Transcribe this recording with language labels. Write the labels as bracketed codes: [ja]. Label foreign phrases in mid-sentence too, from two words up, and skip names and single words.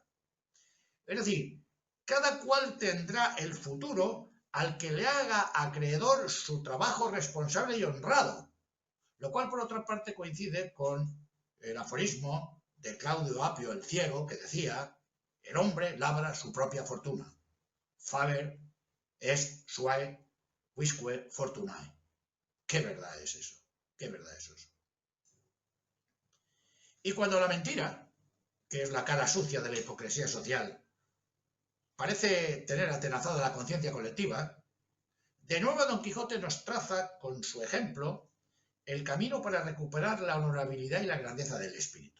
[es] Es decir, cada cual tendrá el futuro al que le haga acreedor su trabajo responsable y honrado, lo cual por otra parte coincide con el aforismo de Claudio Apio el Ciego, que decía: el hombre labra su propia fortuna. [la] Faber est suae quisque fortunae. [es] ¿Qué verdad es eso? ¿Qué verdad es eso? Y cuando la mentira, que es la cara sucia de la hipocresía social, parece tener atenazada la conciencia colectiva, de nuevo Don Quijote nos traza con su ejemplo el camino para recuperar la honorabilidad y la grandeza del espíritu.